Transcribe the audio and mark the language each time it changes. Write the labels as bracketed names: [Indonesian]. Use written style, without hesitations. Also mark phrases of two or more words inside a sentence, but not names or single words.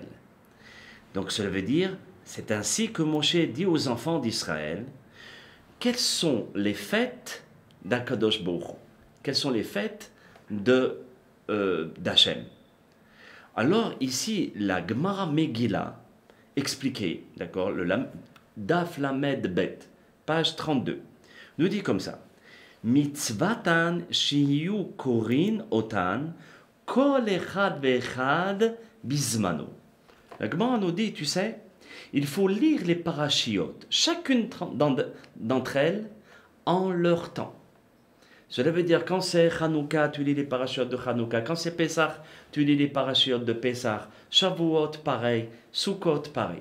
[French] Donc cela veut dire, c'est ainsi que Moshe dit aux enfants d'Israël, quelles sont les fêtes d' [Hebrew] הקדוש ברוך הוא? [French] Quelles sont les fêtes d'Hachem? Alors ici, la Gemara Megillah, expliquée, d'accord, le [Hebrew] דף ל"ב, [French] page 32, nous dit comme ça. [Hebrew] מצותן שיהו קורין אותן כל אחד ואחד בזמנו. [French] La Gemara nous dit, tu sais, il faut lire les parachiotes, chacune d'entre elles en leur temps. Cela veut dire, quand c'est Hanouka, tu lis les parachiotes de Hanouka. Quand c'est Pessah, tu lis les parachiotes de Pessah. Shavuot, pareil. Sukkot, pareil.